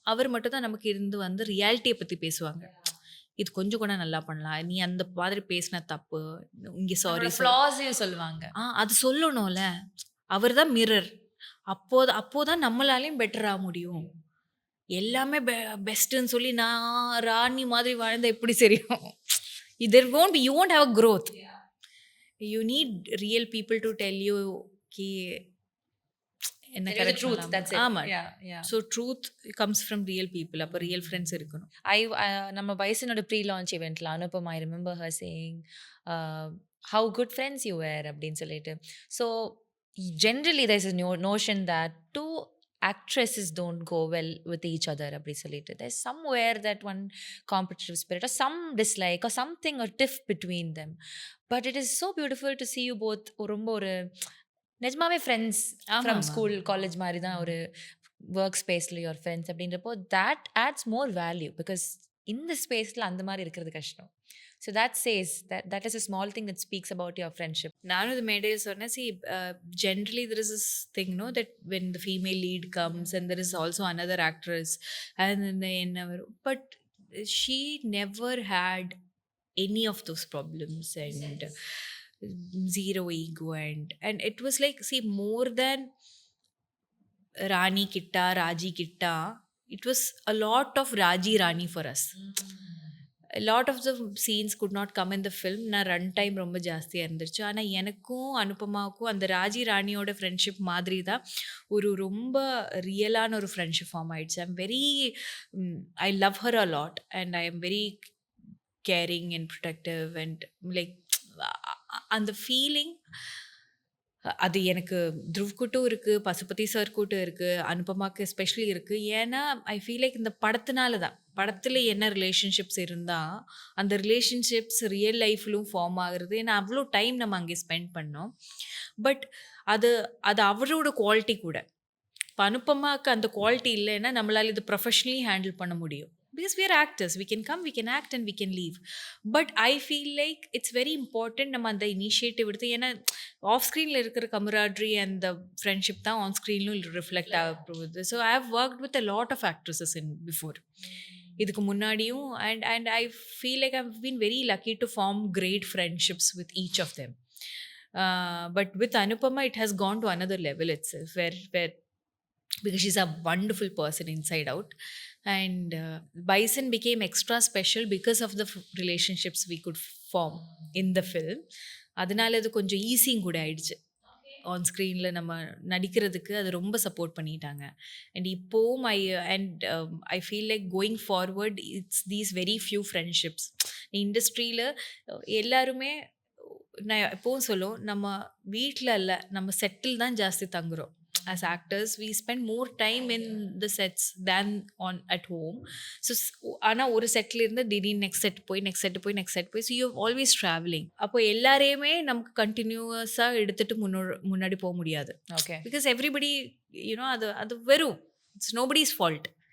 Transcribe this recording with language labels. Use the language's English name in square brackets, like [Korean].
[Tamil] அவர் மட்டும்தான் நமக்கு இருந்து வந்து ரியாலிட்டியை பற்றி பேசுவாங்க. இது கொஞ்சம் கூட நல்லா பண்ணலாம், நீ அந்த மாதிரி பேசின தப்பு, இங்கே சாரி ஃப்ளாஸையும் சொல்லுவாங்க. அது சொல்லணும்ல. அவர் தான் மிரர். அப்போதான் நம்மளாலையும் பெட்டர் ஆக முடியும். எல்லாமே பெஸ்ட்டுன்னு சொல்லி நான் ராணி மாதிரி வாழ்ந்தா எப்படி சரியும்? [English] there won't be, you won't have a growth. You need real people to tell you ki [Tamil] என்ன [English] Tell you the correct truth, that's it. [Tamil] ஆமா. [English] Yeah, yeah. So truth comes from real people. [Tamil] அப்போ real friends இருக்கணும். நம்ம பைசனோட pre-launch இவெண்ட்ல [English] Anupama I remember her saying how good friends you were [Tamil] அப்படின்னு சொல்லிட்டு. [English] so generally there is a notion that two actresses don't go well with each other [Tamil] அப்படி சொல்லிட்டு. [English] there's somewhere that one competitive spirit or some dislike or something or tiff between them, but it is so beautiful to see you both [Tamil] ரொம்ப ஒரு நிஜமாவே friends from school college மாதிரி தான் ஒரு work ஸ்பேஸில் your friends அப்படின்றப்போ that ads more value because இந்த ஸ்பேஸில் அந்த மாதிரி இருக்கிறது கஷ்டம். [English] So that says that is a small thing that speaks about your friendship. [Tamil] நானும் இது மேடையில் சொன்னேன். [English] see generally there is this thing no that when the female lead comes and there is also another actress and [Tamil] என்ன வரும், [English] But she never had any of those problems and zero ego and it was like, see, more than Rani Kitta, Raji Kitta, it was a lot of Raji Rani for us. A lot of the scenes could not come in the film. [Tamil] நான் run time ரொம்ப ஜாஸ்தியாக இருந்துச்சு. ஆனால் எனக்கும் அனுபமாவுக்கும் அந்த Raji ராணியோட friendship மாதிரி தான் ஒரு ரொம்ப ரியலான ஒரு ஃப்ரெண்ட்ஷிப் ஃபார்ம் ஆயிடுச்சு. [English] I am very I love her a lot and I am very caring and protective and like [Tamil] அந்த ஃபீலிங் அது எனக்கு த்ருவ்கிட்டும் இருக்குது, பசுபதி சார்கிட்டும் இருக்குது, அனுபமாக்கு எஸ்பெஷலி இருக்குது. ஏன்னா [English] I feel like [Tamil] இந்த படத்தினால தான், படத்தில் என்ன ரிலேஷன்ஷிப்ஸ் இருந்தால் அந்த ரிலேஷன்ஷிப்ஸ் ரியல் லைஃப்லும் ஃபார்ம் ஆகுறது. ஏன்னா அவ்வளோ டைம் நம்ம அங்கே ஸ்பெண்ட் பண்ணோம். பட் அது அது அவரோட குவாலிட்டி கூட. இப்போ அனுபமாக்கு அந்த குவாலிட்டி இல்லைன்னா நம்மளால் இது ப்ரொஃபஷ்னலி ஹேண்டில் பண்ண முடியும். [English] Because we are actors, we can come, we can act and we can leave. But I feel like it's very important [Tamil] நம்ம அந்த இனிஷியேட்டிவ் எடுத்து, ஏன்னா ஆஃப் ஸ்க்ரீனில் இருக்கிற கமராட்ரி அண்ட் த ஃப்ரெண்ட்ஷிப் தான் ஆன் ஸ்க்ரீன்லும் ரிஃப்ளெக்ட் ஆகுது. [English] so I have worked with a lot of actresses in before, [Tamil] இதுக்கு முன்னாடியும். [English] And I feel like I've been very lucky to form great friendships with each of them. But with Anupama it has gone to another level itself, where because she's a wonderful person inside out, and Bison became extra special because of the relationships we could form in the film. [Tamil] அதனால அது கொஞ்சம் ஈஸியும் கூட ஆயிடுச்சு. On ஸ்க்ரீனில் நம்ம நடிக்கிறதுக்கு அது ரொம்ப சப்போர்ட் பண்ணிட்டாங்க. [English] And இப்போவும் I feel like going forward it's these very few friendships. [Tamil] இண்டஸ்ட்ரியில் எல்லாருமே நான் எப்போவும் சொல்லுவோம், நம்ம வீட்டில் இல்லை, நம்ம செட்டில் தான் ஜாஸ்தி தங்குறோம். [English] As actors, we spend more time in the sets than at home. [Tamil] So ana oru setல இருந்து திடீர்னு நெக்ஸ்ட் செட் போய் [English] so you're always traveling. [Tamil] அப்போ எல்லாரையுமே நமக்கு கண்டினியூஸா எடுத்துட்டு முன்னாடி போக முடியாது. [English] Okay. Because everybody, you know, [Tamil] அது வெறும் [English] it's nobody's fault.